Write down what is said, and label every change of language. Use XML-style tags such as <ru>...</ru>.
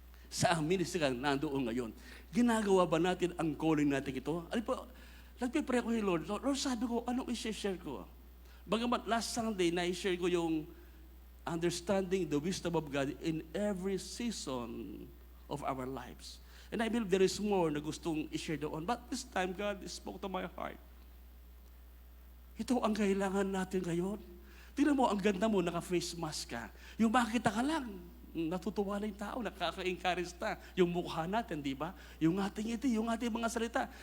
<tl>Saang ministry kang nandoon ngayon? Ginagawa ba natin ang calling natin ito? Ano po, nagpipray ko kay Lord. Lord, sabi ko, anong i-share ko?</tl> <en>Bagamat last Sunday,</en> <tl>na-share ko yung</tl> <en>understanding the wisdom of God in every season of our lives. And I believe there is more</en> <tl>na gustong i-share doon.</tl> <en>But this time, God spoke to my heart.</en> <tl>Ito ang kailangan natin ngayon. Tingnan mo, ang ganda mo, naka-face mask ka. Yung makita ka lang, natutuwa na yung tao, nakaka-encourage na. Yung mukha natin, di ba? Yung ating ngiti, yung ating mga salita.</tl>